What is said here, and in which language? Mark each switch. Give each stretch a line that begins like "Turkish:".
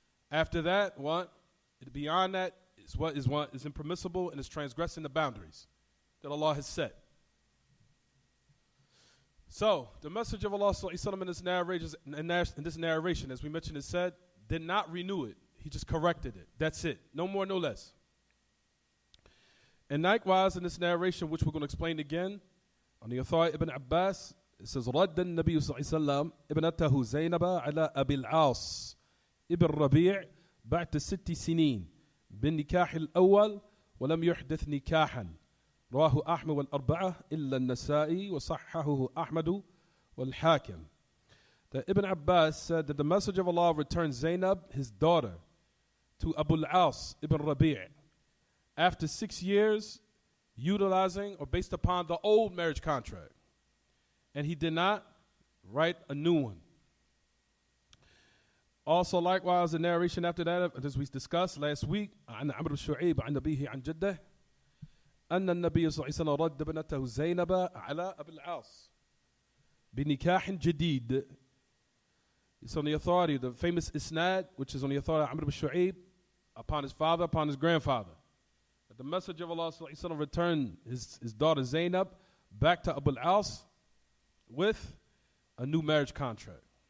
English: After that, beyond that is impermissible and is transgressing the boundaries that Allah has set. So the Messenger of Allah ﷺ in this narration, as we mentioned, it said, did not renew it. He just corrected it. That's it. No more, no less. And likewise in this narration, which we're going to explain again, on the authority Ibn Abbas, it says,
Arabic: رد النبي صلى الله عليه وسلم ابنته زينب على أبي العاص ابن ربيع بعد 6 سنين بالنكاح الأول ولم يحدث نكاحا. رواه أحمد والأربعة إلا النسائي وصححه أحمد والحاكم.
English: That Ibn Abbas said that the Messenger of Allah returned Zainab, his daughter, to Abu al-As ibn Rabi' after 6 years, utilizing or based upon the old marriage contract. And he did not write a new one. Also, likewise, the narration after that, as we discussed last week,
Arabic: عن عمرو الشعيب عن أبيه عن جده أن النبي صلى الله عليه وسلم رد ابنته زينب على أبي العاص بنكاح جديد.
English: It's on the authority, the famous isnad, which is on the authority of Amr ibn Shu'aib, upon his father, upon his grandfather. That the Messenger of Allah sallallahu alaihi wasallam returned his daughter Zainab back to Abu al-As with a new marriage contract.